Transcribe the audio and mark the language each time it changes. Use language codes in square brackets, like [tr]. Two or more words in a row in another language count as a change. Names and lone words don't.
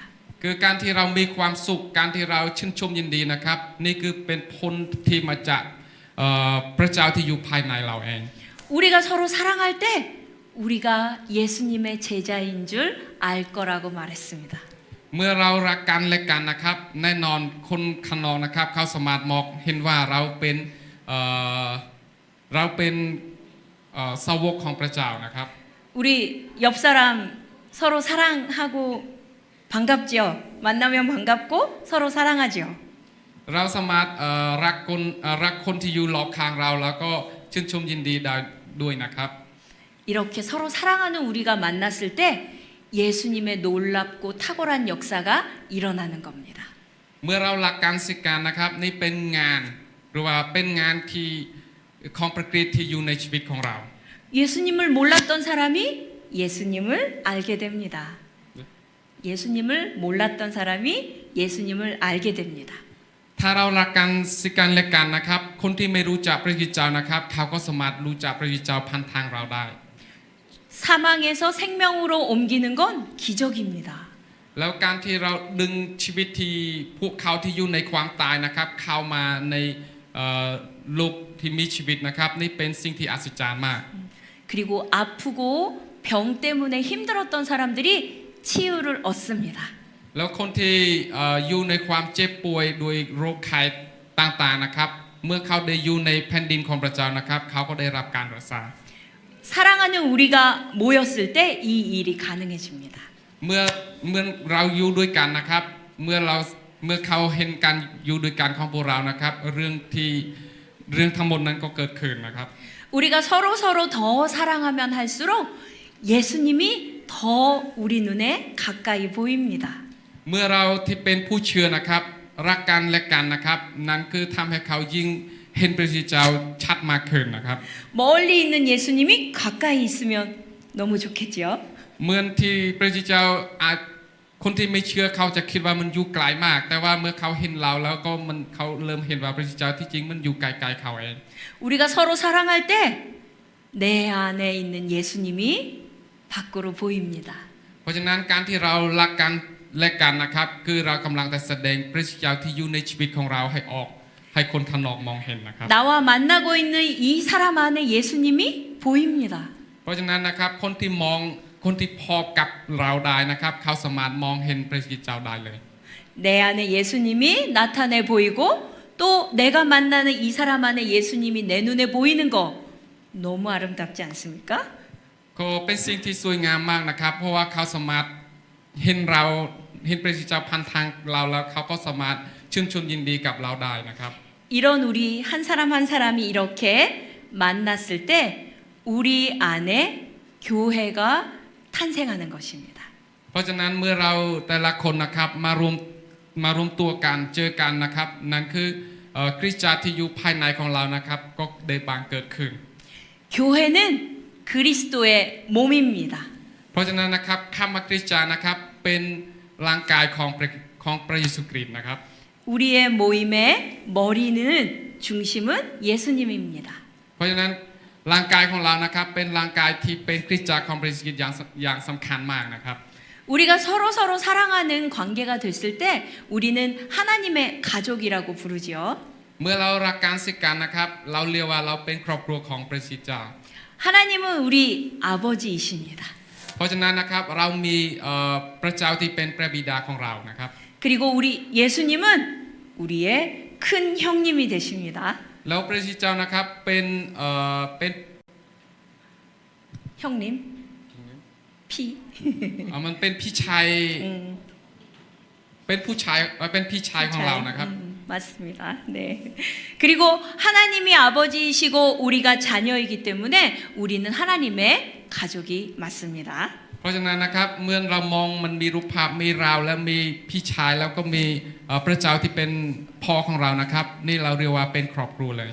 [th] คือการที่เรามีความสุขการที่เราชื่นชมยินดีนะครับนี่คือเป็นผลที่มาจากพระเจ้าที่อยู่ภายในเราเอง [ko] 우리가 서로 사랑할 때 우리가 예수님의 제자인 줄 알 거라고 말했습니다. [th] เมื่อเรารักกันและกันนะครับแน่นอนคนข้างนอกนะครับเขาสามารถมองเห็นว่าเราเป็นสาวกของพระเจ้านะครับ [ko] 우리 옆 사람 서로 사랑하고 반갑지요. 만나면 반갑고 서로 사랑하지요. [th] เราสามารถรักคนที่อยู่รอบข้างเราแล้วก็ชื่นชมยินดีได้ด้วยนะครับ [ko] 이렇게 서로 사랑하는 우리가 만났을 때 예수님의 놀랍고 탁월한 역사가 일어나는 겁니다. [th] เมื่อเรารักกันสิกันนะครับนี่เป็นงานหรือว่าเป็นงานที่ของพระคริสต์ที่อยู่ในชีวิตของเรา [ko] 예수님을 몰랐던 사람이 예수님을 알게 됩니다. 예수님을 몰랐던 사람이 예수님을 알게 됩니다. [th] ถ้าเรารักกันสิกันและกันนะครับคนที่ไม่รู้จักพระเจ้านะครับเขาก็สามารถรู้จักพระเจ้าผ่านทางเราได้ [ko] 사망에서 생명으로 옮기는 건 기적입니다. [th] แล้วการที่เราดึงชีวิตที่พวกเขาที่อยู่ในความตายนะครับเข้ามาในโลกที่มีชีวิตนะครับนี่เป็นสิ่งที่อัศจรรย์มาก [ko] 그리고 아프고 병 때문에 힘들었던 사람들이 치유를 얻습니다. [th] แล้วคนที่อยู่ในความเจ็บป่วยโดยโรคไข้ต่างๆนะครับเมื่อเขาได้อยู่ในแผ่นดินของพระเจ้านะครับเขาก็ได้รับการรักษา [ko] 사랑하는 우리가 모였을 때 이 일이 가능해집니다. [th] เมื่อเราอยู่ด้วยกันนะครับเมื่อเขาเห็นกันอยู่ด้วยกันของพวกเรานะครับเรื่องทั้งหมดนั้นก็เกิดขึ้นนะครับ [ko] 우리가 서로 더 사랑하면 할수록 예수님이 더 우리 눈에 가까이 보입니다. [th] เมื่อเราที่เป็นผู้เชื่อนะครับรักกันและกันนะครับนั่นคือทำให้เขายิ่งเห็นพระเจ้าชัดมากขึ้นนะครับ [ko] 멀리 있는 예수님이 가까이 있으면 너무 좋겠지요. [th] เหมือนที่พระเจ้าคนที่ไม่เชื่อเขาจะคิดว่ามันอยู่ไกลมาก แต่ว่าเมื่อเขาเห็นเราแล้วก็เขาเริ่มเห็นว่าพระเจ้าที่จริงมันอยู่ไกลๆเขาเอง [ko] 우리가 서로 사랑할 때 내 안에 있는 예수님이 밖으로 보입니다. [th] เพราะฉะนั้นการที่เรารักกันและกันนะครับคือเรากำลังแต่แสดงพระเจ้าที่อยู่ในชีวิตของเราให้ออกให้คนข้างนอกมองเห็นนะครับ [ko] 나와 만나고 있는 이 사람 안에 예수님이 보입니다. [th] เพราะฉะนั้นนะครับคนที่พบกับเราได้นะครับเขาสามารถมองเห็นพระเจ้าได้เลย [ko] 내 안에 예수님이 나타내 보이고 또 내가 만나는 이 사람 안에 예수님이 내 눈에 보이는 거 너무 아름답지 않습니까? [th] ก็เป็นสิ่งที่สวยงามมากนะครับเพราะว่าเขาสามารถเห็นพระเจ้าผ่านทางเราแล้วเขาก็สามารถชื่นชมยินดีกับเราได้นะครับ [ko] 이런 우리 한 사람 한 사람이 이렇게 만났을 때 우리 안에 교회가 탄생하는 것입니다. [th] เพราะฉะนั้นเมื่อเราแต่ละคนนะครับมารวมตัวกันเจอกันนะครับนั่นคือคริสตจักรที่อยู่ภายในของเรานะครับก็ได้บังเกิดขึ้น [ko] 교회는 그리스도의 몸입니다. [th] เพราะฉะนั้นนะครับคำว่าคริสตจักรนะครับเป็นร่างกายของพระเยซูคริสต์นะครับ [ko] 우리의 모임의 머리는 중심은 예수님입니다. [th] เพราะฉะนั้นร่างกายของเรานะครับเป็นร่างกายที่เป็นคริสตจักรของพระเยซูคริสต์อย่างสำคัญมากนะครับ [ko] 우리가 서로 사랑하는 관계가 됐을 때 우리는 하나님의 가족이라고 부르지요. [th] เมื่อเรารักกันสิกันนะครับเราเรียกว่าเราเป็นครอบครัวของพระเจ้า [ko] 하나님은 우리 아버지이십니다. [th] เพราะฉะนั้นนะครับเรามีพระเจ้าที่เป็นพระบิดาของเรานะครับ [ko] 그리고 우리 예수님은 우리의 큰 형님이 되십니다. [th] แล้วพระเจ้านะครับเป็น [ko] 형님, 피. [th] มันเป็นพี่ชาย เป็นผู้ชายเป็นพี่ชายของเรานะครับ [ko] 맞습니다. 네. 그리고 하나님이 아버지이시고 우리가 자녀이기 때문에 우리는 하나님의 가족이 맞습니다. [th] เพราะฉะนั้นนะครับเมื่อเรามองมันมีรูปภาพมีเราและมีพี่ชายแล้วก็มีพระเจ้าที่เป็นพ่อของเรานะครับนี่เราเรียกว่าเป็นครอบครัวเลย